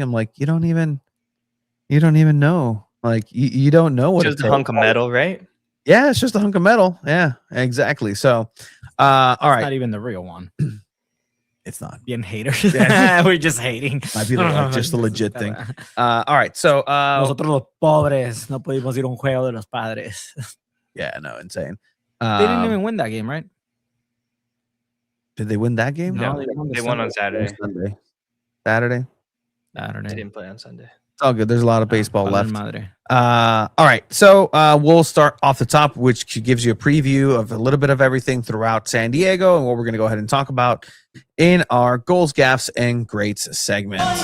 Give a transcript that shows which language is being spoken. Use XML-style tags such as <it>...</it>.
<en>I'm like, you don't even know. Like you don't know what it's just a hunk of metal, right? Yeah, it's just a hunk of metal. Yeah, exactly. So, all right, not even the real one. It's not. Being haters. Yeah. We're just hating. Might be just a legit thing. All right, so</en> <es>nosotros los pobres no pudimos ir a un juego de los padres.</es> <en>Yeah, no, insane. They didn't even win that game, right? Did they win that game? No, they won on Saturday. Saturday. They didn't play on Sunday. It's all good. There's a lot of baseball left. All right. So we'll start off the top, which gives you a preview of a little bit of everything throughout SanDiego and what we're going to go ahead and talk about in our Goals, Gaffes, and Greats segment.</en>